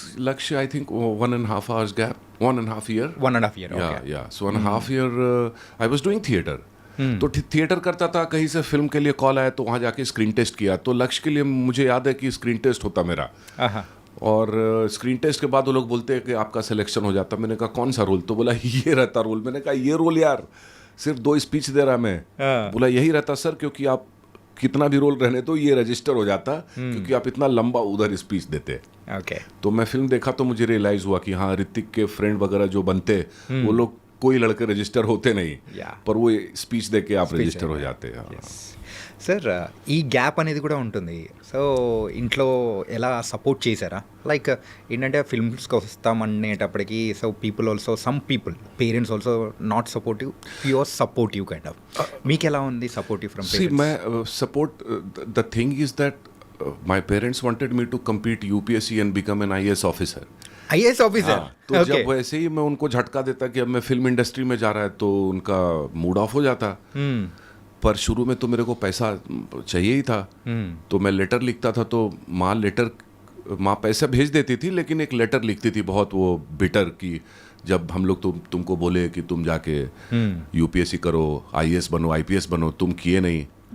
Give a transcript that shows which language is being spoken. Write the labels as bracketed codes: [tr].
[en] Laksh, I think 1.5 hours gap, 1.5 year. 1.5 year. Yeah, okay. yeah. So 1.5 year I was doing theater. [hi] तो theatre करता था, कहीं से film के लिए कॉल आया तो वहाँ जाके स्क्रीन टेस्ट किया. तो लक्ष्य के लिए मुझे याद है कि स्क्रीन टेस्ट होता मेरा, ఆహా. और स्क्रीन टेस्ट के बाद वो लोग बोलते हैं कि आपका सिलेक्शन हो जाता. मैंने कहा कौन सा रोल? तो बोला ये रहता रोल. मैंने कहा ये रोल यार, सिर्फ 2 स्पीच दे रहा मैं. हाँ. बोला यही रहता सर, क्योंकि आप कितना भी रोल रहने तो ये रजिस्टर हो जाता, क्योंकि आप इतना लंबा उधर स्पीच देते. [en] Okay. [hi] तो मैं फिल्म देखा तो मुझे रियलाइज़ हुआ कि हाँ, ऋतिक के फ्रेंड वगैरह जो बनते वो लोग कोई लड़के रजिस्टर होते नहीं, [en] Yeah. [hi] पर वो स्पीच दे के आप रजिस्टर हो जाते हैं. [te] సార్ ఈ గ్యాప్ అనేది కూడా ఉంటుంది. సో ఇంట్లో ఎలా సపోర్ట్ చేశారా? [en] like [te] ఏంటంటే ఫిల్మ్స్కి వస్తామనేటప్పటికి [en] So people also some people parents also not supportive, pure supportive kind of. [te] మీకు ఎలా ఉంది సపోర్టివ్ ఫ్రమ్ [en] See, parents? [hi] मैं support. [en] The thing is that my parents wanted me to compete UPSC and become an IAS officer. IAS officer. [hi] तो जब वैसे ही मैं उनको झटका देता कि अब मैं फिल्म इंडस्ट्री में जा रहा है, तो उनका मूड ऑफ हो जाता. पर शुरू में तो मेरे को पैसा चाहिए ही था, तो मैं लेटर लिखता था. तो माँ पैसा भेज देती थी, लेकिन एक लेटर लिखती थी बहुत वो बिटर की, जब हम लोग तुमको बोले कि तुम जाके यूपीएससी करो, आईएएस बनो, आईपीएस बनो, तुम किए नहीं.